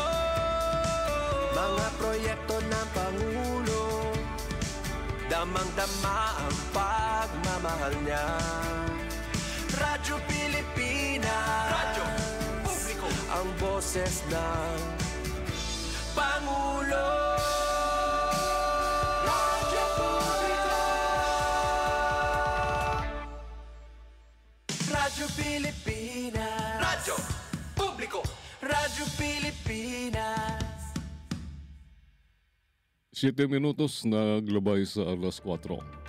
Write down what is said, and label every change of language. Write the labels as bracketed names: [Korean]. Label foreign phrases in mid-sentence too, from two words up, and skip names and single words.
[Filipino] Mga proyekto ng Pangulo, damang-dama ang pagmamahal niya. Radyo Pilipinas, Radyo Publiko, ang boses ng Pangulo. Radyo Publiko. Radyo Pilipinas, Radyo Publiko, Radyo Pilipinas. [Cebuano] 7 minutos na glabay sa alas 4.